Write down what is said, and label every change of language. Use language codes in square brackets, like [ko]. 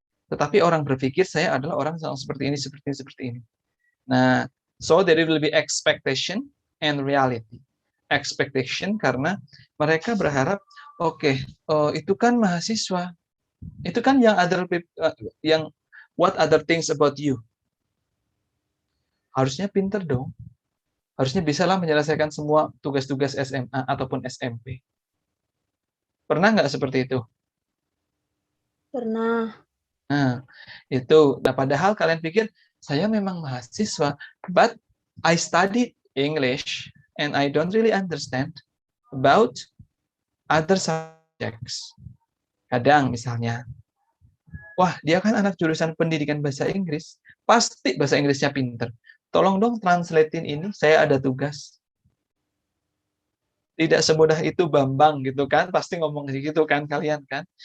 [id] Tetapi orang berpikir saya adalah orang seperti ini. [en] Nah, so there will be expectation and reality. [id] Expectation karena mereka berharap, oke, itu kan mahasiswa, itu kan yang [en] what other things about you? [id] Harusnya pinter dong. Harusnya bisalah menyelesaikan semua tugas-tugas SMA ataupun SMP. Pernah nggak seperti itu? Pernah. Nah, itu. Nah, padahal kalian pikir, saya memang mahasiswa, [en] but I studied English and I don't really understand about other subjects. [id] Kadang misalnya, wah, dia kan anak jurusan pendidikan bahasa Inggris, pasti bahasa Inggrisnya pinter. Tolong dong translatein ini, saya ada tugas. Tidak semudah itu Bambang gitu kan, pasti ngomong gitu kan kalian kan.